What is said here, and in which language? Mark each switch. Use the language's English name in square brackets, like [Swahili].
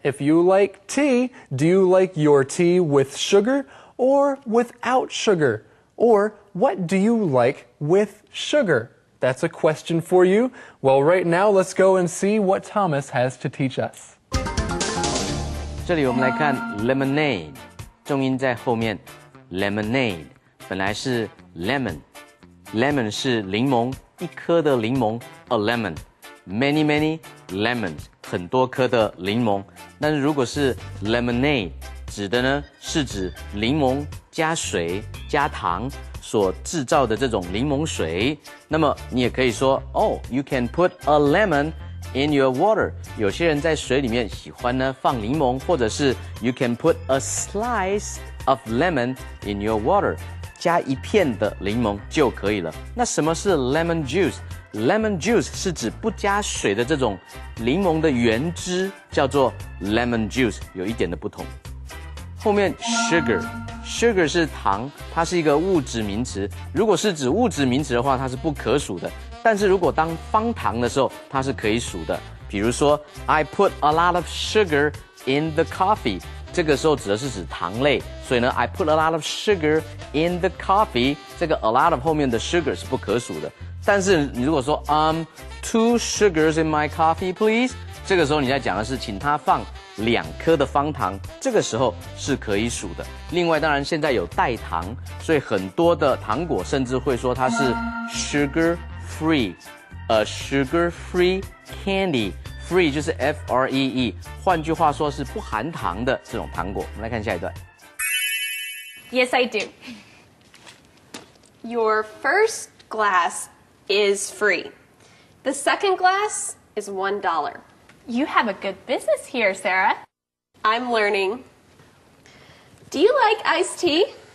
[English] If you like tea, do you like your tea with sugar or without sugar? Or what do you like with sugar? That's a question for you. Well, right now, let's go and see what Thomas has to teach us. [Chinese] 这里我们来看 lemonade， 重音在后面 lemonade 本来是 lemon 是柠檬，一颗的柠檬 [English] a lemon， many lemons [Chinese] 很多颗的柠檬。但是如果是 lemonade 指的呢是指柠檬加水加糖所制造的这种柠檬水。那么你也可以说 [English] you can put a lemon in your water。 [Chinese] 有些人在水里面喜欢呢放柠檬，或者是 [English] you can put a slice of lemon in your water。 [Chinese] 加一片的柠檬就可以了。那什么是 lemon juice？Lemon juice 是指不加水的这种柠檬的原汁，叫做 lemon juice， 有一点的不同。后面 sugar 是糖，它是一个物质名词。如果是指物质名词的话，它是不可数的。但是如果当方糖的时候，它是可以数的。比如说 [English] I put a lot of sugar in the coffee， [Chinese] 这个时候指的是指糖类，所以呢 [English] I put a lot of sugar in the coffee， [Chinese] 这个 a lot of 后面的 sugar 是不可数的。但是你如果说 [English] 2 sugars in my coffee please， [Chinese] 这个时候你在讲的是请他放2颗的方糖，这个时候是可以数的。另外当然现在有代糖，所以很多的糖果甚至会说它是 [English] sugar free， a sugar free candy。 [Chinese] free 就是 free， 换句话说是不含糖的这种糖果。我们来看下一段。 [English] Yes, I do. Your first glass is free. The second glass is $1. You have a good business here, Sarah. I'm learning. Do you like iced tea?